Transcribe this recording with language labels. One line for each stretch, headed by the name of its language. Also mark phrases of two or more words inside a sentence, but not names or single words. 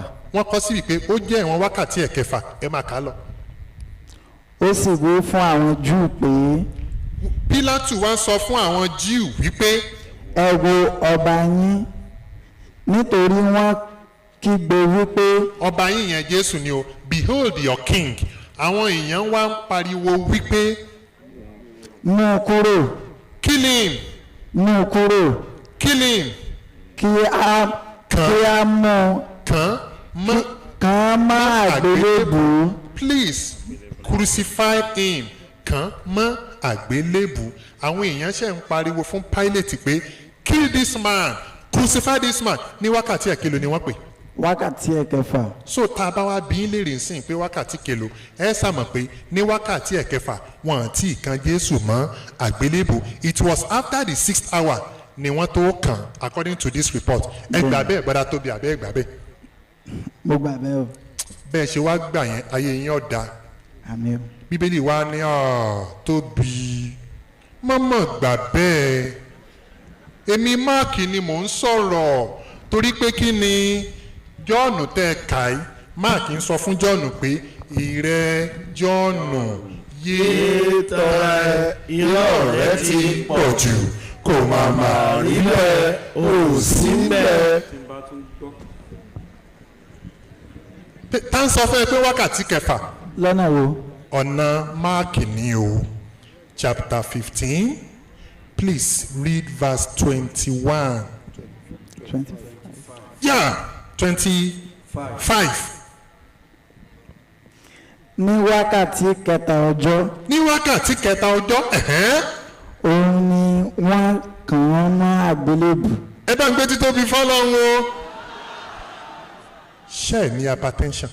Yoruba: Wọ́n kọ sí wípé ó jẹ́ ìwọ̀n wákàtí ẹ̀kẹfà ẹ máa kà á lọ. ó sì wí fún àwọn júù pé Pílátù wá sọ fún àwọn Jíù wípé ẹ wo ọba yín nítorí wọ́n kígbe wípé ọba yín yẹn Jésù ni o,
English: behold your king.
Yoruba: Àwọn èèyàn wá ń pariwo wípé mú un kúrò
English: kill him,
Yoruba: mú un kúrò
English: kill him,
Yoruba: kí a mú un kàn mọ́ kàn án má àgbélébùú
English: please crucify him,
Yoruba: kàn mọ́ àgbélébù. Àwọn èèyàn ṣe ń pariwo fún Pilate pé
English: kill this man, crucify this man.
Yoruba: Ní wákàtí ẹ̀kẹlò ni wọ́n pè. wákàtí ẹ̀kẹfà So tá a bá wá bí ń lèrè sìn pé wákàtí kelo ẹ sàmọ̀ pé ní wákàtí ẹ̀kẹfà wọn àti ìkan Jésù mọ́ àgbélébù.
English: It was after the 6th hour
Yoruba: ni wọ́n tó kàn
English: according to this report.
Yoruba: Ẹ gbà bẹ́ẹ̀ Bàdá Tóbi àbẹ́ ẹ gbà bẹ́ẹ̀. mo gbà bẹ́ẹ̀ o Bẹ́ẹ̀ ṣe wá gbà yẹn ayé yín ọ̀dà. àmì o Bíbélì wa ní Tóbi mọ́mọ́ gbà bẹ́ẹ̀. Èmi Máàkì ni mò ń sọ̀rọ̀ torí pé kí ni Jọ́ọ̀nù tẹ́ ẹ kà í Máàkì ń sọ fún Jọ́ọ̀nù pé ìrẹ́ Jọ́ọ̀nù yéé tọrọ irọ́ rẹ ti pọ̀ jù kò máa máa rí bẹ́ẹ̀ ò sí bẹ́ẹ̀. tí n bá tún gbọ́. tá ń sọ fún ẹ pé wákàtí kẹfà lọ́nà wo ọ̀nà Máàkì ni o
English: chapter 15 please read verse 21
Yoruba: 25 yeah 25 ní wákàtí kẹta ọjọ́ ní wákàtí kẹta ọjọ́ òun ni wọ́n kàn án mọ́ àgbélébù ẹ bá ń gbé títóbi fọ́lọ́run o ṣe ẹ ní hypertension